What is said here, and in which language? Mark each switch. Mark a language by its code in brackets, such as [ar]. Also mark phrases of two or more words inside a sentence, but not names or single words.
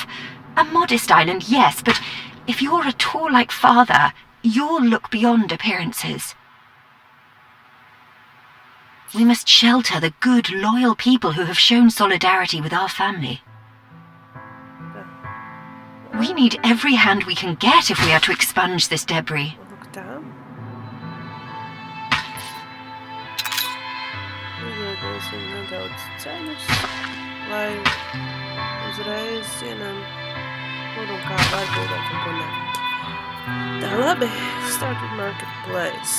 [en] A modest island, yes, but if you're at all like Father, you'll look beyond appearances. We must shelter the good, loyal people who have shown solidarity with our family. We need every hand we can get if we are to expunge this debris. [lv] Lūk tā. Iedosim nedaudz ceļus, lai uzreiz zinām, kur un kā var būvēt un ko ne. Tā, labi. [en] Start with marketplace.